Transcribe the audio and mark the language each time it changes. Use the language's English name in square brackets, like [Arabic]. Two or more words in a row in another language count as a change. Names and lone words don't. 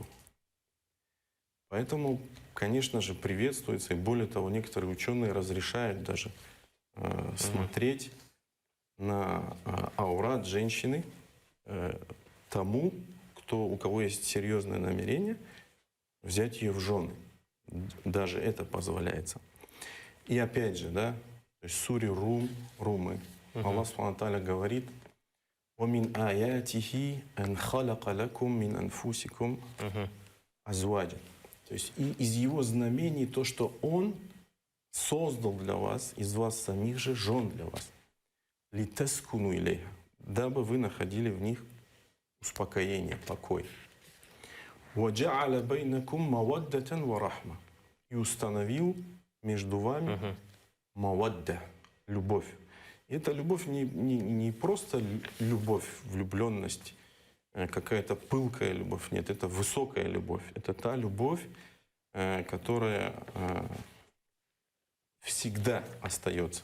[Russian] Поэтому, конечно же, приветствуется, и более того, некоторые ученые разрешают даже смотреть на аурат женщины тому, у кого есть серьезное намерение, взять ее в жены. Даже это позволяется. И опять же, да, то есть в суре Румы, Аллах [Arabic] سبحانه وتعالى [Russian] говорит: [Arabic] وَمِنْ آيَاتِهِ أَنْ خَلَقَ لَكُمْ مِنْ أَنْفُسِكُمْ أَزْوَاجًا. [Russian] То есть и из его знамений то, что он создал для вас, из вас самих же жен для вас. [Arabic] لِتَسْكُنُوا إِلَيْهَا. [Russian] Дабы вы находили в них успокоение, покой. [Arabic] وَجَعَلَ بَيْنَكُمْ مَوَدَّةً وَرَحْمَةً. [Russian] и установил между вами мавадда, любовь. И эта любовь не просто любовь, влюбленность, какая-то пылкая любовь. Нет, это высокая любовь. Это та любовь, которая всегда остается.